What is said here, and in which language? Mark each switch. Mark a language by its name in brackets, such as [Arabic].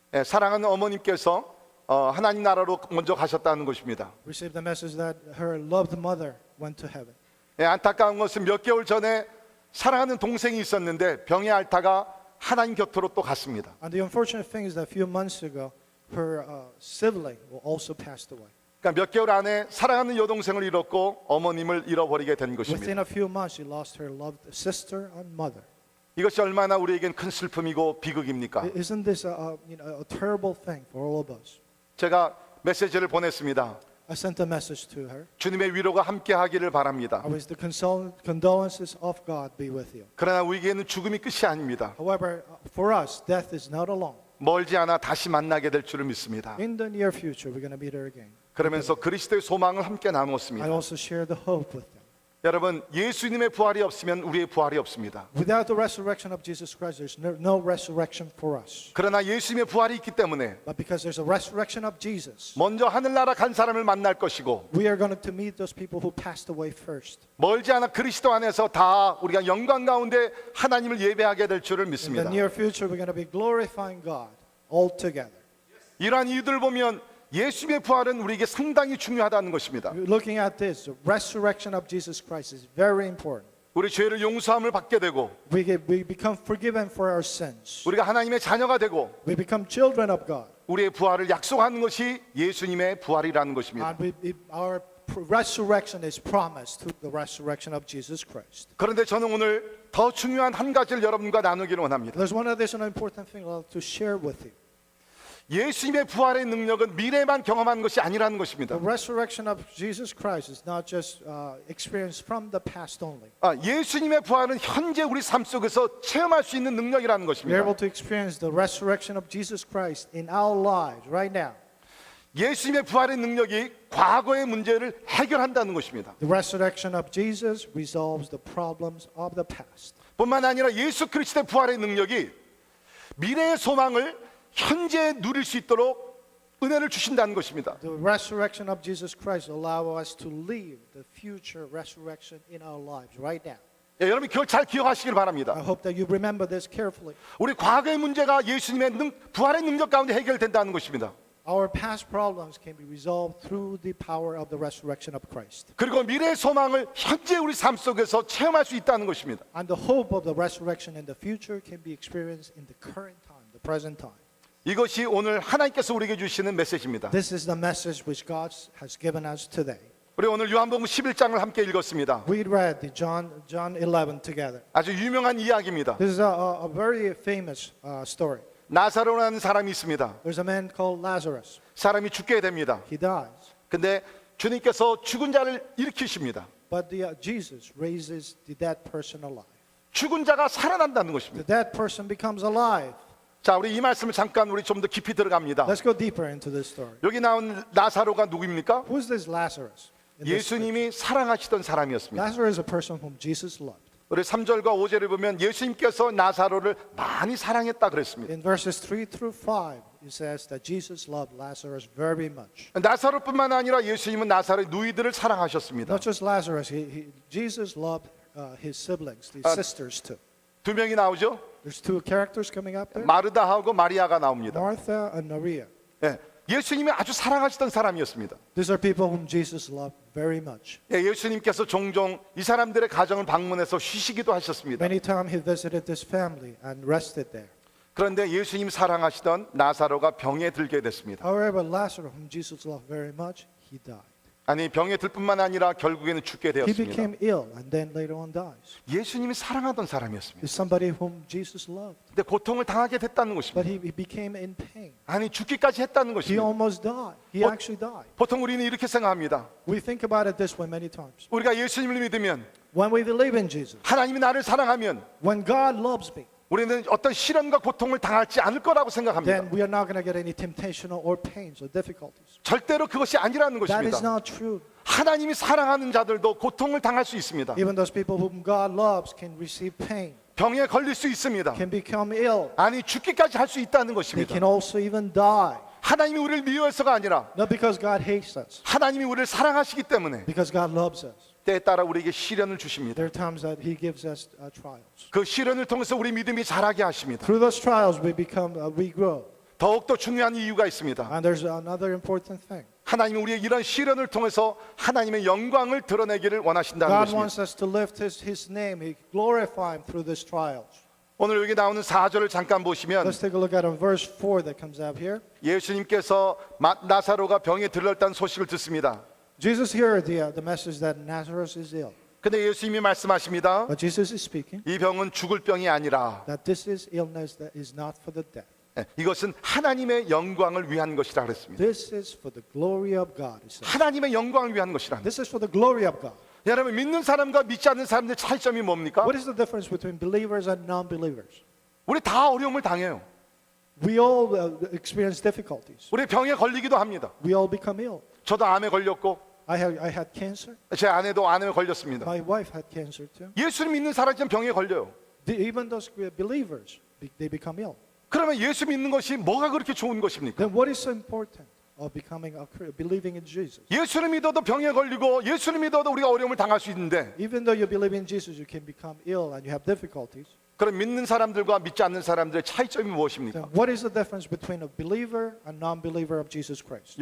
[Korean] 사랑하는 어머님께서 하나님 나라로 먼저 가셨다는 것입니다. [English] Received the message that her loved mother went to heaven. [Korean] 안타까운 것은 몇 개월 전에 사랑하는 동생이 있었는데 병에 앓다가 하나님 곁으로 또 갔습니다. [English] And the unfortunate thing is that a few months ago, her sibling also passed away. [Korean] 그러니까 몇 개월 안에 사랑하는 여동생을 잃었고 어머님을 잃어버리게 된 것입니다. [English] Within a few months, she lost her loved sister and mother. [Korean] 이것이 얼마나 우리에겐 큰 슬픔이고 비극입니까? [English] Isn't this a terrible thing for all of us? [Korean] 제가 메시지를 보냈습니다. [English] I sent a message to her. [Korean] 주님의 위로가 함께하기를 바랍니다. [English] I wish the condolences of God be with you. [Korean] 그러나 우리에게는 죽음이 끝이 아닙니다. [English] However, for us, death is not alone. [Korean] 멀지 않아 다시 만나게 될 줄을 믿습니다. [English] In the near future, we're going to meet her again. [Korean] 그러면서 그리스도의 소망을 함께 [English] I [Korean] 나누었습니다. [English] also share the hope with them. [Korean] 여러분, 예수님의 부활이 없으면 우리의 부활이 없습니다. [English] Without the resurrection of Jesus Christ, there's no resurrection for us. [Korean] 그러나 예수님의 부활이 있기 때문에 [English] But because there's a resurrection of Jesus, [Korean] 먼저 하늘나라 간 사람을 만날 것이고 [English] we are going to meet those people who passed away first. [Korean] 멀지 않아 그리스도 안에서 다 우리가 영광 가운데 하나님을 예배하게 될 줄을 [English] In the [Korean] 믿습니다. [English] near future, we're going to be glorifying God all together. [Korean] 이러한 이유들을 보면 예수님의 부활은 우리에게 상당히 중요하다는 것입니다. [English] Looking at this, the resurrection of Jesus Christ is very important. [Korean] 우리 죄를 용서함을 받게 되고 [English] We become forgiven for our sins. [Korean] 우리가 하나님의 자녀가 되고 [English] We become children of God. [Korean] 우리의 부활을 약속하는 것이 예수님의 부활이라는 것입니다. [English] And our resurrection is promised through the resurrection of Jesus Christ. [Korean] 그런데 저는 오늘 더 중요한 한 가지를 여러분과 나누기를 원합니다. [English] There's one additional important thing I'd like to share with you. [Korean] 예수님의 부활의 능력은 미래만 경험하는 것이 아니라는 것입니다. [English] The resurrection of Jesus Christ is not just experienced from the past only. [Korean] 예수님의 부활은 현재 우리 삶 속에서 체험할 수 있는 능력이라는 [English] We're [Korean] 것입니다. [English] able to experience the resurrection of Jesus Christ in our lives right now. [Korean] 예수님의 부활의 능력이 과거의 문제를 해결한다는 것입니다. [English] The resurrection of Jesus resolves the problems of the past. [Korean] 뿐만 아니라 예수 그리스도의 부활의 능력이 미래의 소망을 현재 누릴 수 있도록 은혜를 주신다는 것입니다. [English] The resurrection of Jesus Christ allows us to live the future resurrection in our lives right now. [Korean] 여러분 그걸 잘 기억하시길 바랍니다. [English] I hope that you remember this carefully. [Korean] 우리 과거의 문제가 예수님의 부활의 능력 가운데 해결된다는 것입니다. [English] Our past problems can be resolved through the power of the resurrection of Christ. [Korean] 그리고 미래의 소망을 현재 우리 삶 속에서 체험할 수 있다는 것입니다. [English] And the hope of the resurrection in the future can be experienced in the current time, the present time. [Korean] 이것이 오늘 하나님께서 우리에게 주시는 메시지입니다. [English] This is the message which God has given us today. [Korean] 우리 오늘 요한복음 11장을 함께 읽었습니다. [English] We read the John 11 together. [Korean] 아주 유명한 이야기입니다. [English] This is a very famous story. [Korean] 나사로라는 사람이 있습니다. [English] There's a man called Lazarus. [Korean] 사람이 죽게 됩니다. [English] He dies. [Korean] 근데 주님께서 죽은 자를 일으키십니다. [English] But Jesus raises the dead person alive. [Korean] 죽은 자가 살아난다는 것입니다. [English] The dead person becomes alive. [Korean] 자, 우리 이 말씀을 잠깐 우리 좀 더 깊이 들어갑니다. [English] Let's go deeper into this story. [Korean] 여기 나온 나사로가 누구입니까? [English] Who is this Lazarus? in this scripture? [Korean] 예수님이 사랑하시던 사람이었습니다. [English] Lazarus is a person whom Jesus loved. [Korean] 우리 3절과 5절을 보면 예수님께서 나사로를 많이 사랑했다 그랬습니다. [English] In verses 3 through 5, it says that Jesus loved Lazarus very much. [Korean] 나사로뿐만 아니라 예수님은 나사로의 누이들을 사랑하셨습니다. [English] Not just Lazarus, Jesus loved his siblings, his sisters too. [Korean] 두 명이 나오죠. [English] There's two characters coming up there, [Korean] 마르다하고 마리아가 나옵니다. [English] Martha and Maria. [Korean] 예, 예수님이 아주 사랑하시던 사람이었습니다. [English] These are people whom Jesus loved very much. [Korean] 예, 예수님께서 종종 이 사람들의 가정을 방문해서 쉬시기도 하셨습니다. [English] Many times he visited this family and rested there. [Korean] 그런데 예수님이 사랑하시던 나사로가 병에 들게 됐습니다. [English] However, Lazarus, whom Jesus loved very much, he died. [Korean] 아니 병에 들 뿐만 아니라 결국에는 죽게 [English] He [Korean] 되었습니다. [English] became ill and then later on dies. [Korean] 예수님이 사랑하던 사람이었습니다. [English] He's somebody whom Jesus loved, [Korean] 근데 고통을 당하게 됐다는 [English] but [Korean] 것입니다. [English] he became in pain. [Korean] 아니 죽기까지 했다는 [English] He [Korean] 것입니다. [English] almost died. He What- actually died. [Korean] 보통 우리는 이렇게 생각합니다. [English] We think about it this way many times. [Korean] 우리가 예수님을 믿으면 [English] When we believe in Jesus, [Korean] 하나님이 나를 사랑하면 [English] when God loves me, [Korean] 우리는 어떤 시련과 고통을 당하지 않을 거라고 생각합니다. [English] then we are not going to get any temptation or pains or difficulties. [Korean] 절대로 그것이 아니라는 [English] That is [Korean] 것입니다. [English] not true. [Korean] 하나님이 사랑하는 자들도 고통을 당할 수 있습니다. [English] Even those people whom God loves can receive pain, [Korean] 병에 걸릴 수 있습니다. [English] can become ill. [Korean] 아니 죽기까지 할 수 있다는 [English] They [Korean] 것입니다. [English] can also even die. [Korean] 하나님이 우리를 미워해서가 아니라 [English] Not because God hates us, [Korean] 하나님이 우리를 사랑하시기 때문에 [English] because God loves us. [Korean] 때에 따라 우리에게 시련을 주십니다. [English] There are times that He gives us trials. [Korean] 그 시련을 통해서 우리 믿음이 자라게 하십니다. [English] Through those trials, we grow. [Korean] 더욱더 중요한 이유가 있습니다. [English] And there's another important thing. [Korean] 하나님은 우리의 이런 시련을 통해서 하나님의 영광을 드러내기를 원하신다는 [English] God [Korean] 것입니다. [English] wants us to lift His name, He glorify Him through these trials. [Korean] 오늘 여기 나오는 4절을 잠깐 보시면 [English] Let's take a look at verse 4 that comes out here. [Korean] 예수님께서 나사로가 병에 들렀다는 소식을 듣습니다. [English] Jesus heard the message that Lazarus is ill. [Korean] 근데 예수님이 말씀하십니다. [English] But Jesus is speaking [Korean] 이 병은 죽을 병이 아니라 [English] that this is illness that is not for the dead. [Korean] 이것은 하나님의 영광을 위한 것이라 그랬습니다. [English] This is for the glory of God. He said. [Korean] 하나님의 영광을 위한 것이라. [English] This is for the glory of God. [Korean] 여러분 믿는 사람과 믿지 않는 사람들의 차이점이 뭡니까? [English] What is the difference between believers and non-believers? [Korean] 우리 다 어려움을 당해요. [English] We all experience difficulties. [Korean] 우리 병에 걸리기도 합니다. [English] We all become ill. [Korean] 저도 암에 걸렸고 [English] I had cancer. [Korean] 제 아내도 암에 걸렸습니다. [English] My wife had cancer too. [Korean] 예수를 믿는 사람은 병에 걸려요. [English] Even those believers, they become ill. [Korean] 그러면 예수 믿는 것이 뭐가 그렇게 좋은 것입니까? [English] Then what is so important of believing in Jesus? [Korean] 예수를 믿어도 병에 걸리고 예수를 믿어도 우리가 어려움을 당할 수 있는데 [English] Even though you believe in Jesus, you can become ill and you have difficulties. [Korean] 그럼 믿는 사람들과 믿지 않는 사람들의 차이점이 무엇입니까? [English] Then what is the difference between a believer and non-believer of Jesus Christ?